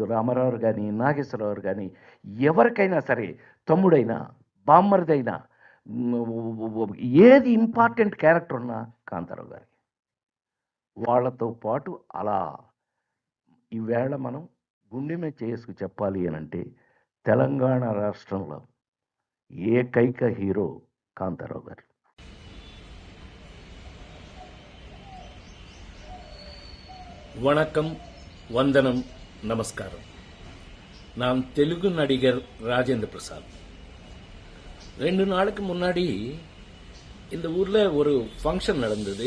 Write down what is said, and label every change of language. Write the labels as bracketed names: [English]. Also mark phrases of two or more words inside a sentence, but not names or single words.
[Telugu] రామారావు కానీ, నాగేశ్వరరావు కానీ, ఎవరికైనా సరే, తమ్ముడైనా బామ్మరిదైనా, ఏది [English] important character [Telugu] ఉన్నా కాంతారావు గారి. వాళ్ళతో పాటు అలా ఈవేళ మనం గుండె మీద చేసుకు చెప్పాలి అని అంటే తెలంగాణ రాష్ట్రంలో ఏకైక హీరో కాంతారావు గారు. [Tamil] வணக்கம், வந்தனம், நமஸ்காரம். நான் தெலுங்கு நடிகர் ராஜேந்திர பிரசாத். 2 நாளுக்கு முன்னாடி இந்த ஊர்ல ஒரு ஃபங்க்ஷன் நடந்தது.